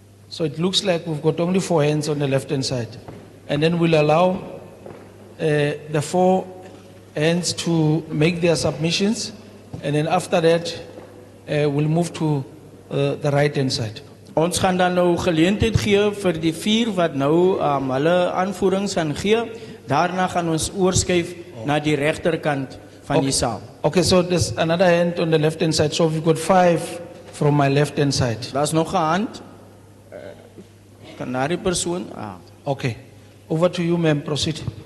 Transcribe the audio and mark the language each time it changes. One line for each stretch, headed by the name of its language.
English: So it looks like we've got only 4 hands on the left hand side. And then we'll allow the 4 hands to make their submissions. And then after that, we'll move to the right hand side.
Afrikaans: Ons gaan dan nou geleentheid gee vir die 4 wat nou hulle aanvoerings gaan gee. Daarna gaan ons oorskuif na die regterkant van die saal.
English: Okay, so there's another hand on the left hand side. So we've got 5 from my left hand side.
Afrikaans: Daar's nog 'n hand. Kan na die persoon?
English: Okay. Over to you, ma'am. Proceed.